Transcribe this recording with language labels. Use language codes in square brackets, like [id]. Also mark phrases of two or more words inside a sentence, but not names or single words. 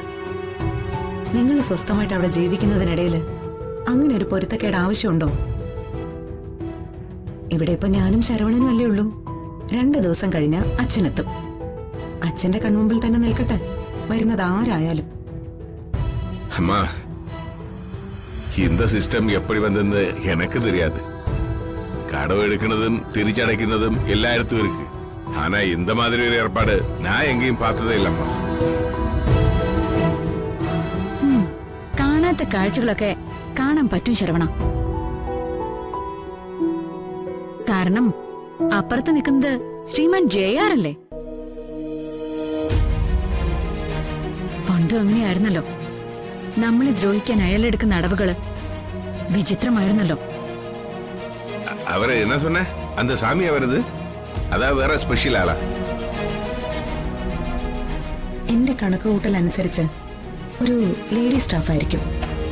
[ml] നിങ്ങൾ സ്വസ്ഥമായിട്ട് അവിടെ ജീവിക്കുന്നതിനിടയിൽ അങ്ങനെ ഒരു പൊരുത്തക്കേട് ആവശ്യമുണ്ടോ? ഇവിടെ ഇപ്പൊ ഞാനും ശരവണനും അല്ലേ ഉള്ളൂ. 2 ദിവസം കഴിഞ്ഞ അച്ഛനെത്തും. അച്ഛന്റെ കൺമുമ്പിൽ തന്നെ നിൽക്കട്ടെ, വരുന്നത് ആരായാലും. [ta] அம்மா, இந்த சிஸ்டம் எப்படி வந்ததுன்னு எனக்கு தெரியாது. கடவு எடுக்கிறதும் [ml] തിരിച്ചടയ്ക്കുന്നതും എല്ലായിടത്തും [ta] இருக்கு. ஆனா இந்த மாதிரி ஒரு ஏற்பாடு நான் எங்கேயும் பார்த்ததே இல்லம்மா. [ml] കാണാത്ത കാഴ്ചകളൊക്കെ കാണാൻ പറ്റും ശരവണ. കാരണം അപ്പുറത്ത് നിൽക്കുന്നത് ശ്രീമാൻ JR അല്ലേ? പണ്ടും അങ്ങനെയായിരുന്നല്ലോ. നമ്മളെ ദ്രോഹിക്കാൻ അയാളെടുക്കുന്ന അടവുകള് വിചിത്രമായിരുന്നല്ലോ. [ta] அவரை என்ன சொன்ன? அந்த சாமியா வருது? [ml] അതാ വേറെ സ്പെഷ്യൽ ആളാ? എന്റെ കണക്കുകൂട്ടൽ അനുസരിച്ച് ഒരു ലേഡി സ്റ്റാഫ് ആയിരിക്കും.